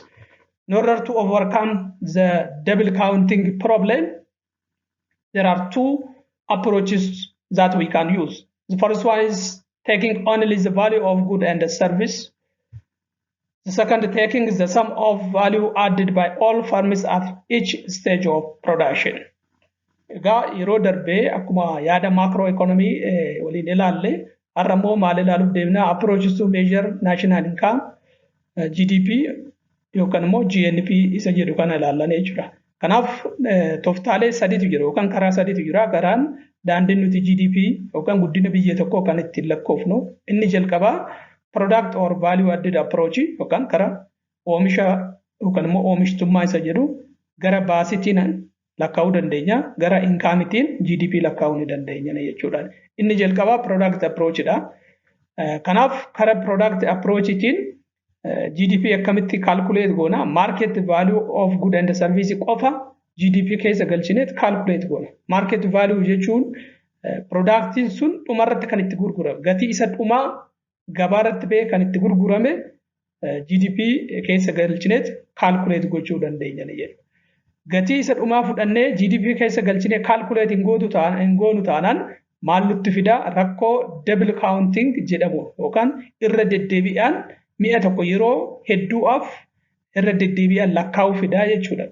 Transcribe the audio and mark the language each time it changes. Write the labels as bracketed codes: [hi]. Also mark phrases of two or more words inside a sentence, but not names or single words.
[en] In order to overcome the double counting problem, there are two approaches that we can use. The first one is taking only the value of good and service. The second, taking the sum of value added by all firms at each stage of production. [om] Egaa yeroo darbee akkuma yaada macroeconomy waliin ilaalle har'a immoo maal ilaaluuf deemna [en] approaches to measure national income, [om] GDP yookaan immoo GNP isa jedhu kana ilaallan jechuudha. Kanaaf tooftaalee sadiitu jira yookaan karaa sadiitu jira. Karaan daandiin nuti GDP yookaan guddina biyya tokkoo kan ittiin lakkoofnu inni jalqabaa [en] product or value added approach [om] yookaan karaa oomisha yookaan immoo oomishtummaa isa jedhu gara baasitiin lakkaa'uu dandeenya, gara inkaamitiin GDP lakkaa'uu ni dandeenya jechuudha. Inni jalqabaa [en] product approach [om] dha. Kanaaf kara [en] product approachtiin [om] GDP akkamitti calculate goona, market value of good and service qofa GDP keessa galchineet calculate goona. [en] Market value [om] jechuun productiin sun dhumarratti kan itti gurgurame, gatii isa dhumaa gabaarratti ba'ee kan itti gurgurame GDP keessa galchineet calculate gochuu dandeenya jechuudha. Gatii isa dhumaa fudhannee GDP keessa galchine calculate hin goonu taanaan maal nutti fida, rakkoo [en] double counting [om] jedhamu yookaan irra deddeebi'aan mi'a tokko yeroo hedduudhaaf irra deddeebi'aan lakkaa'uu fida jechuudha.